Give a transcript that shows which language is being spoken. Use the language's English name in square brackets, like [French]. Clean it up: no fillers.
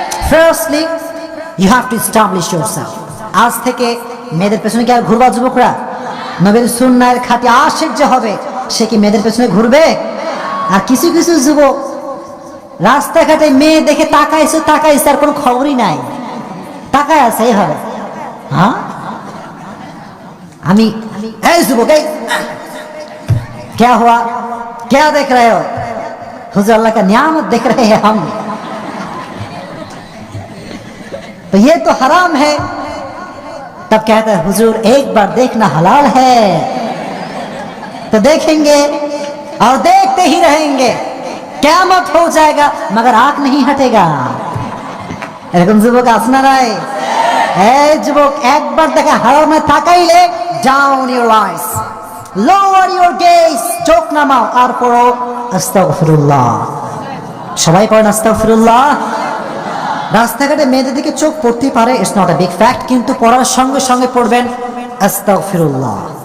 [English] Firstly you have to establish yourself. [Bangla] আজ থেকে মেয়েদের পেছনে কি আর ঘুরবা যুবকরা? নবীর সুন্নাহর খাঁটি আশিক যে হবে, সে কি মেয়েদের পেছনে ঘুরবে? আর কিছু কিছু যুবক রাস্তাঘাটে মেয়ে দেখে তাকাইছে তাকাইছে, আর কোনো খবরই নাই, তাকায় আছে এইভাবে। হ্যাঁ, আমি এই যুবক, এই [Hindi] क्या हुआ, क्या देख रहे हो? हुजूर अल्लाह का नियामत देख रहे हैं हम, तो ये तो हराम है। तब कहता है हुजूर एक बार देखना हलाल है, तो देखेंगे और देखते ही रहेंगे, क़यामत हो जाएगा मगर आंख नहीं हटेगा। [Bangla] এরকম যুবক আছে না নাই? এই যুবক, একবার দেখা হারামে তাকাইলে [English] down your eyes, lower your gaze, [Bangla] চোখ নামাও আর পড়ো আস্তাগফিরুল্লাহ। সবাই পড়েন আস্তাগফিরুল্লাহ। রাস্তাঘাটে মেয়েদের দিকে চোখ পড়তে পারে, [English] it's not a big fact, [Bangla] কিন্তু পড়ার সঙ্গে সঙ্গে পড়বেন আস্তাগফিরুল্লাহ।